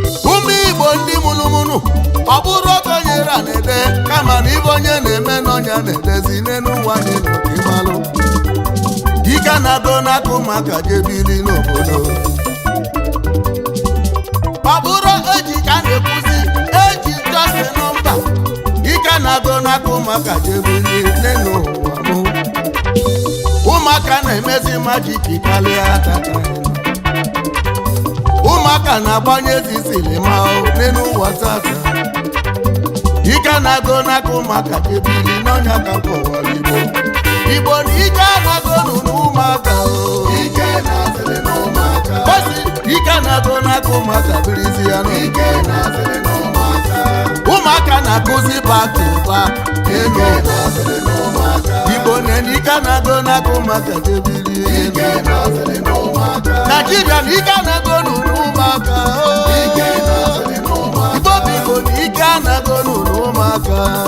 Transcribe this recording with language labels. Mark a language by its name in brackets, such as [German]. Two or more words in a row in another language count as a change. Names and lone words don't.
[Igbo] Ụmụ Igbo ndị mụnụmụnụ, ọ bụrụ oge onye ra na-ede, kama na ibe onye na-eme na onye na-edezi n'enu ụwa anyị nọ ka ị malụ. Ike na-agụ n'aka ụmụaka jee bili n'obodo. Ọ bụrụ eji ka a na-ekwuzi, eji [English] just a number. [Igbo] Ike na-agụ n'aka ụmụaka jee bili n'enu ụwa mụ. Ụmụaka na-emezi majik karịa tata. Ụmụaka na-agbanye ezi silima o n'enu ụwa tata. Ike na-agụ n'aka ụmụaka jee bili n'ọnya ka nke ụwa Igbo. Igbo na ike na-agụ nụ n'ụmụaka o. Osi, ike na-agụ n'aka ụmụaka birizi ya nụ. Ụmụaka na-agụzi [English] back to back. [Igbo] Enu. Igbo na ike na-agụ n'aka ụmụaka jee bili. Naịjirịa na ike na-agụ nụ n'ụmụaka o. Igbo bụ Igbo na ike na-agụ nụ n'ụmụaka.